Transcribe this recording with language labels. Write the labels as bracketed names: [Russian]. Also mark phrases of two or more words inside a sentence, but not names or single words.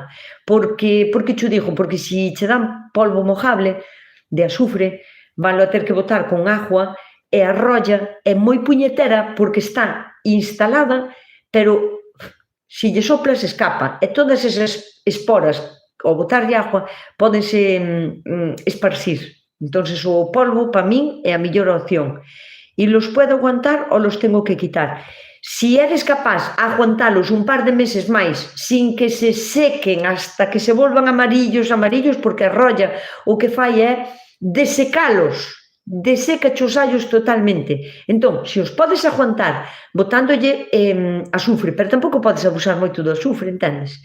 [Galician] Porque che digo, porque se che dan [Spanish] polvo mojable [Galician] de azufre, vanlo a ter que botar con agua e a rolla é moi puñetera porque está instalada, pero se lle soplas escapa, e todas esas esporas, ao botarlle agua, pódense esparcir. Entonces o polvo, para min, é a mellor opción. [Spanish] E los puedo aguantar ou los tengo que quitar. Si eres capaz de aguantalos un par de meses máis sin que se sequen hasta que se volvan amarillos, porque [Galician] a rolla o que fai é desecalos, deseca os allos totalmente. Entón, se os podes aguantar botándolle azufre, pero tampouco podes abusar moito do azufre, entendes?